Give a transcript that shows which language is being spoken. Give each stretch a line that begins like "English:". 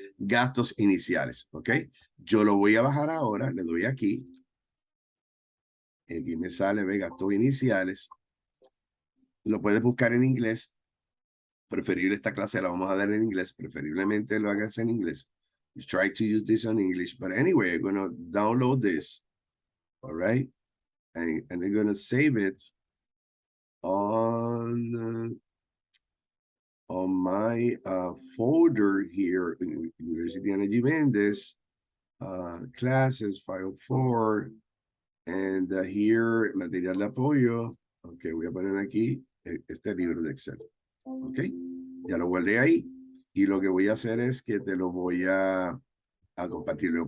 Spanish: Gastos iniciales, ¿ok? Yo lo voy a bajar ahora. Le doy aquí. Aquí me sale, ve, gastos iniciales. Lo puedes buscar en inglés. Preferible esta clase la vamos a dar en inglés. Preferiblemente lo hagas en inglés.
English: You try to use this in English. But anyway, I'm going to download this. All right. And I'm going to save it on my folder here in University of Ana Mendes, classes 504, and here, material de apoyo.
Spanish: Ok, voy a poner aquí este libro de Excel. Ok, ya lo guardé ahí. Y lo que voy a hacer es que te lo voy a compartirlo.